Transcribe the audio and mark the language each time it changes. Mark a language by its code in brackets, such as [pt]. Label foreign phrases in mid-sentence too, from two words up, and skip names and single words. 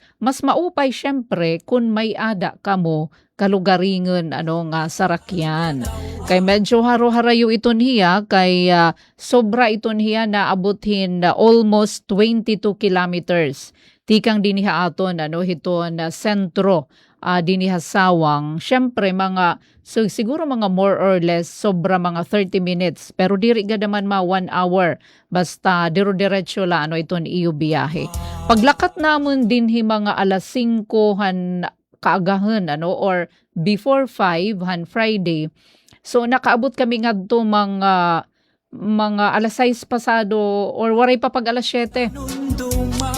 [war] Mas maupay syempre kung may ada kamo kalugaringon nga sarakyan. Kay medyo haro-harayo iton hiya kay sobra iton hiya na abutin [en] almost 22 kilometers. [war] Tikang diniha aton hiton sentro diniha Sawang. Syempre siguro mga [en] more or less [war] sobra mga 30 minutes pero diri ga naman 1 hour basta diro-diretso la iton iyo biyahe. [ceb] Paglakat namon dinhi mga alas 5 kaagahan or before 5 Friday. So nakaabot kami ngadto mga alas 6 pasado or waray pa pag alas 7.